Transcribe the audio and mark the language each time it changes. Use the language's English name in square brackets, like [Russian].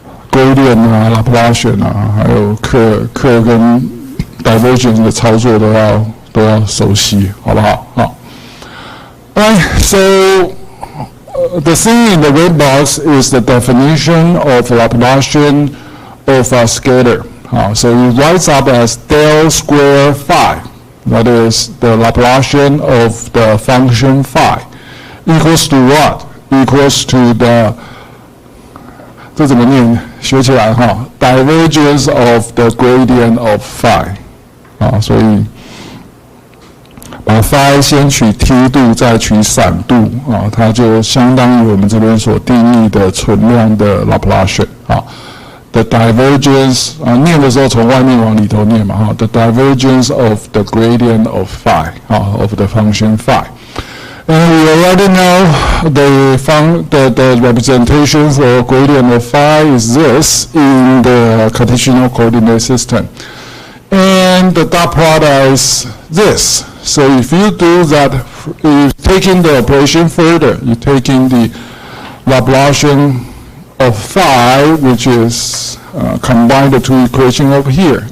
[Chinese] 归链拉普拉线还有克跟 divergence 的操作都要熟悉，好不好？ [English] Right, so the thing in the red box is the definition of Laplacian of a scalar. So it writes up as del square phi. That is the Laplacian of the function phi. Equals to what? Equals to the [Chinese] 这怎么念？学起来哈 ， [English] divergence of the gradient of phi [Chinese] 所以把 phi 先取梯度，再取散度它就相当于我们这边所定义的存量的 Laplacian [English] The divergence [Chinese] 念的时候从外面往里头念嘛 [English] The divergence of the gradient of phi of the function phi. And we already know the representation for gradient of phi is this in the Cartesian coordinate system. And the dot product is this. So if you do that, you're taking the operation further, you're taking the Laplacian of phi, which is combine the two equations over here.